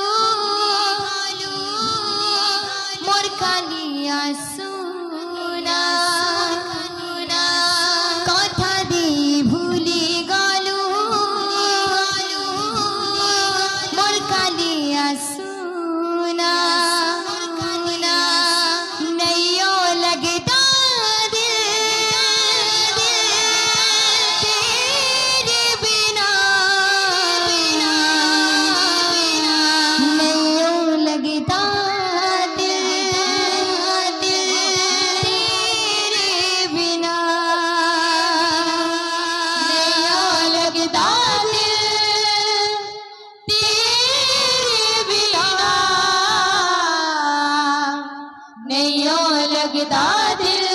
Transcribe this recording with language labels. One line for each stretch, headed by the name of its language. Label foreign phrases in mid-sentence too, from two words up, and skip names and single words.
Bangla: মোর কালিয়া সোনা কথা দিয়ে ভুলে গেল মোর কালিয়া সোনা
Hindi: नैयो लगता दिल तेरे बिना नैयो लगता दिल तेरे बिना नैयो लगता दिल तेरे बिना नैयो लगता दिल